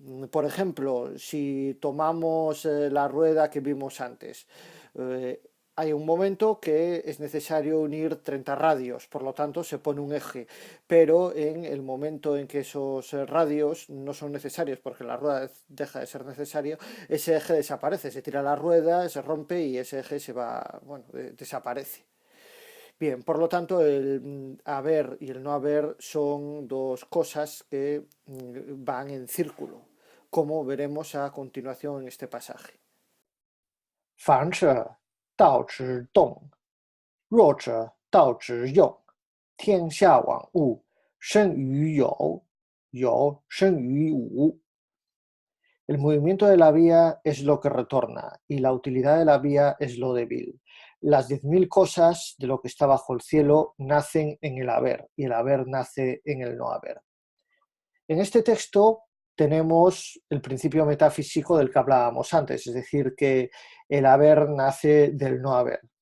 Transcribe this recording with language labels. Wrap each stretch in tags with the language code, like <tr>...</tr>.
<es>Por ejemplo, si tomamos la rueda que vimos antes, hay un momento que es necesario unir 30 radios, por lo tanto se pone un eje, pero en el momento en que esos radios no son necesarios porque la rueda deja de ser necesario, ese eje desaparece, se tira la rueda, se rompe y ese eje se va, bueno, desaparece. Bien, por lo tanto, el haber y el no haber son dos cosas que van en círculo, como veremos a continuación en este pasaje.</es> <zh>反者道之动，弱者道之用。天下万物生于有，有生于无。</zh> <es>El movimiento de la vía es lo que retorna y la utilidad de la vía es lo débil. Las 10.000 cosas de lo que está bajo el cielo nacen en el haber y el haber nace en el no haber. En este texto tenemos el principio metafísico del que hablábamos antes, es decir, que el haber nace del no haber.</es>